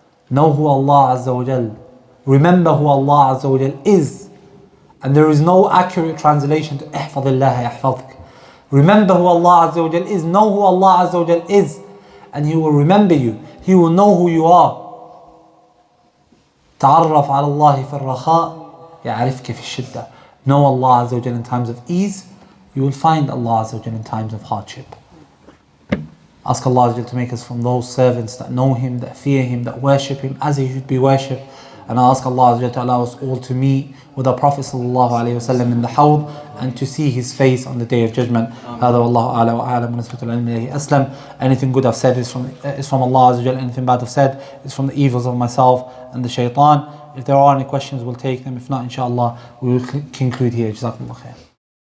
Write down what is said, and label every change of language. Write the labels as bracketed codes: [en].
[en] Know who Allah Azza wa Jal. Remember who Allah Azza wa Jal is. And there is no accurate translation to [ar] ihfadillah yahfadk. [en] Remember who Allah Azza wa Jal is. Know who Allah Azza wa Jal is. And He will remember you. He will know who you are. [ar] تعرف على الله في الرخاء يعرفك في الشدة. [en] Know Allah Azza wa Jal in times of ease. You will find Allah Azza wa Jal in times of hardship. Ask Allah Azza wa Jal to make us from those servants that know Him, that fear Him, that worship Him as He should be worshipped. And I ask Allah Azza wa Jal to allow us all to meet with our Prophet sallallahu alaihi wasallam in the Hawd and to see his face on the Day of Judgment. [ar] هذا والله أعلى وأعلم ونسبة العلم إليه أسلم. [en] Anything good I've said is from Allah Azza wa Jal. Anything bad I've said is from the evils of myself and the shaitan. If there are any questions, we'll take them. If not, inshallah, we will conclude here. Jazakumullah khair.